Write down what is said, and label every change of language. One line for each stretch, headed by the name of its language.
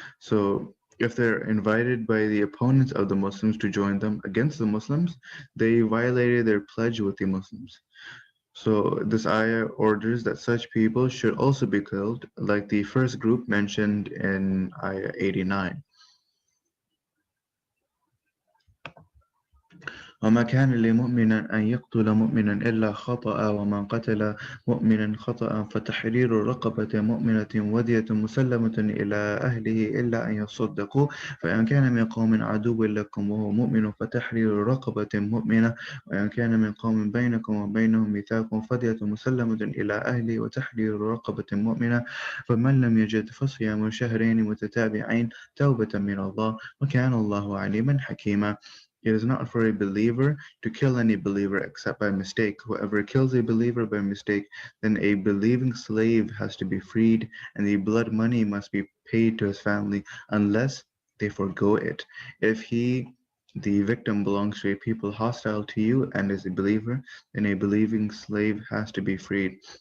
English: So if they're invited by the opponents of the Muslims to join them against the Muslims, they violated their pledge with the Muslims. So this ayah orders that such people should also be killed, like the first group mentioned in ayah 89.
Arabic: وما كان لمؤمن أن يقتل مؤمنا إلا خطأ ومن قتل مؤمنا خطأ فتحرير رقبة مؤمنة ودية مسلمة إلى أهله إلا أن يصدقوا فإن كان من قوم عدو لكم وهو مؤمن فتحرير رقبة مؤمنة وإن كان من قوم بينكم وبينهم ميثاق فدية مسلمة إلى أهله وتحرير رقبة مؤمنة فمن لم يجد فصيام شهرين متتابعين توبة من الله وكان الله عليما حكيما.
English: It is not for a believer to kill any believer except by mistake. Whoever kills a believer by mistake, then a believing slave has to be freed, and the blood money must be paid to his family unless they forego it. If the victim, belongs to a people hostile to you and is a believer, then a believing slave has to be freed.